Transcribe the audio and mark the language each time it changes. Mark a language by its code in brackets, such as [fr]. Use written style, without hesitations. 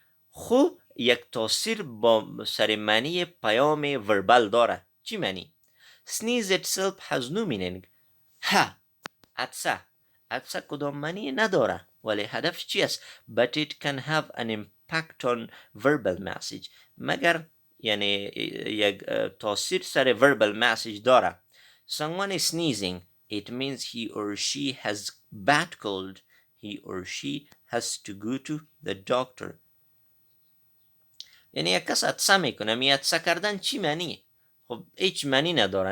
[fa] خب یک تاثیر با سر معنی پیام verbal داره. چی معنی؟ [en] Sneeze itself has no meaning. [fa] عطسه کدام معنی نداره، ولی هدف چی است؟ [en] But it can have an impact on verbal message. [fa] مگر یعنی یک تاثیر سر [en] verbal message [fa] داره. [en] Someone is sneezing, it means he or she has bad cold. He or she has to go to the doctor. [fa] یعنی یک کس عطسه میکنه، عطسه کردن چی معنی؟ خب هیچ معنی نداره.